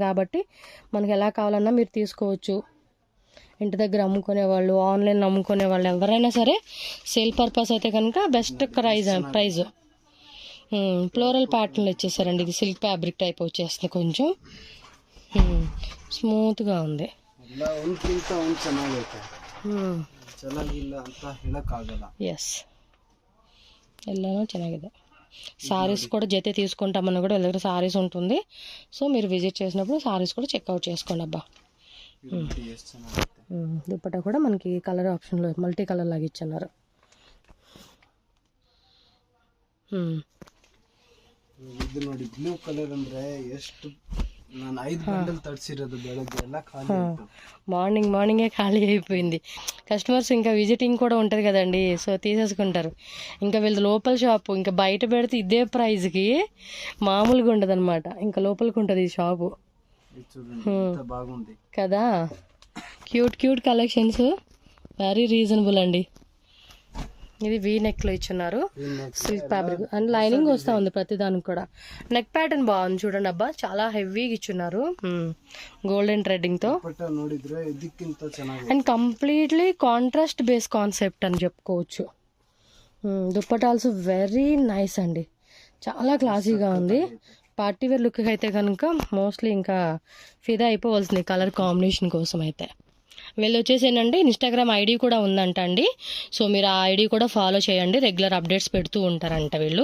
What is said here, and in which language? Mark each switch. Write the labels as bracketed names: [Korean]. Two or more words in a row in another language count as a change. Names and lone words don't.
[Telugu] కాబట్టి మనకి ఎలా కావాలన్నా మీరు తీసుకోవచ్చు. ఇంటి దగ్గర అమ్ముకునే వాళ్ళు, ఆన్లైన్ అమ్ముకునే వాళ్ళు ఎవరైనా సరే [English] sale purpose [Telugu] అయితే కనుక [English] best price. floral patterns [Telugu] ఇచ్చేసారండి. ఇది [English] silk fabric type [Telugu] వచ్చేస్తుంది, కొంచెం స్మూత్గా ఉంది. ఎస్, [Kannada] ಎಲ್ಲನೂ ಚೆನ್ನಾಗಿದೆ. [Telugu] సారీస్ కూడా జతే తీసుకుంటామన్నా కూడా వీళ్ళ దగ్గర సారీస్ ఉంటుంది. సో మీరు విజిట్ చేసినప్పుడు సారీస్ కూడా చెక్అవుట్ చేసుకోండి అబ్బా. దుప్పటా కూడా మనకి [English] colour option multi colour [Telugu] లాగా ఇచ్చున్నారు. [Kannada] ಇದು ನೋಡಿ [English] blue colour [Kannada] ಅಂದ್ರೆ ಎಷ್ಟು ನಾನು 5 ಬಂಡಲ್ ತರಿಸಿರೋದು ಬೆಳಗ್ಗೆ ಎಲ್ಲ ಖಾಲಿ ಆಯ್ತು. [Telugu] మార్నింగే ఖాళీ అయిపోయింది. కస్టమర్స్ ఇంకా విజిటింగ్ కూడా ఉంటుంది కదండి, సో తీసేసుకుంటారు. ఇంకా వీళ్ళది లోపల షాపు, ఇంకా బయట పెడితే ఇదే ప్రైస్కి మామూలుగా ఉండదు అనమాట. ఇంకా లోపలికి ఉంటుంది ఈ షాపు ఇది చూడండి ఎంత బాగుంది కదా. [English] cute collections, very reasonable [Telugu] అండి. ఇది [English] V neck [Telugu] లో ఇచ్చున్నారు, [English] silk fabric and lining [Telugu] వస్తా ఉంది ప్రతి దానికి కూడా. [English] neck pattern [Telugu] బాగుంది చూడండి అబ్బా, చాలా హెవీగా ఇచ్చున్నారు [English] golden threading [Telugu] తో. [Kannada] ನೋಡಿದ್ರೆ ಇದಕ್ಕಿಂತ ಚೆನ್ನಾಗಿ [English] and completely contrast base concept [Telugu] అని చెప్పుకోవచ్చు. దుప్పటా [English] also very nice [Telugu] అండి, చాలా క్లాసీగా ఉంది. [English] party wear look [Telugu] అయితే కనుక మోస్ట్లీ ఇంకా ఫిదా అయిపోవాల్సింది [English] colour combination [Telugu] కోసం అయితే. వీళ్ళు వచ్చేసి ఏంటంటే ఇన్స్టాగ్రామ్ ఐడి కూడా ఉందంట అండి, సో మీరు ఆ ఐడి కూడా ఫాలో చేయండి, [English] regular updates [Telugu] పెడుతూ ఉంటారంట వీళ్ళు.